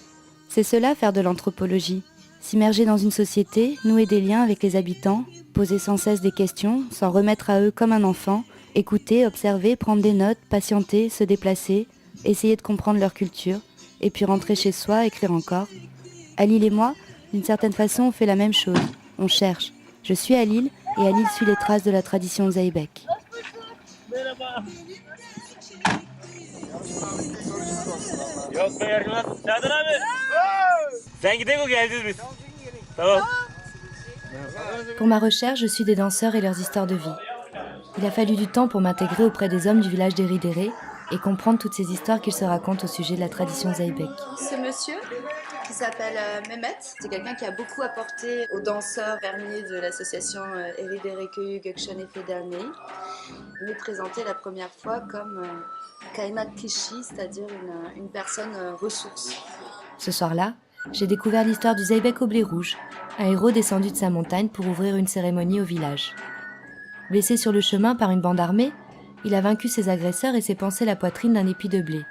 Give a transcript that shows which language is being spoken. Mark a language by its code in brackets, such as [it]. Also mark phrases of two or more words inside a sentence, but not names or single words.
[fr] C'est cela faire de l'anthropologie. S'immerger dans une société, nouer des liens avec les habitants, poser sans cesse des questions, s'en remettre à eux comme un enfant, écouter, observer, prendre des notes, patienter, se déplacer, essayer de comprendre leur culture, et puis rentrer chez soi, écrire encore. Halil et moi, d'une certaine façon, on fait la même chose. On cherche. Je suis Halil, et Halil suit les traces de la tradition Zeybek. [tr] Yok be yargılar. Serdar abi. Sen gidelim o geleceğiz biz. Tamam. [fr] Pour ma recherche, je suis des danseurs et leurs histoires de vie. Il a fallu du temps pour m'intégrer auprès des hommes du village d'Eridere et comprendre toutes ces histoires qu'ils se racontent au sujet de la tradition Zeybek. Ce monsieur, qui s'appelle Mehmet, c'est quelqu'un qui a beaucoup apporté aux danseurs fermiers de l'association Eridere Köyü Gökşen Efe Derneği. Il est présenté la première fois comme [tr] kaynak kişi, [fr] c'est-à-dire une personne ressource. Ce soir-là, j'ai découvert l'histoire du Zeybek au blé rouge, un héros descendu de sa montagne pour ouvrir une cérémonie au village. Blessé sur le chemin par une bande armée, il a vaincu ses agresseurs et s'est pansé la poitrine d'un épi de blé.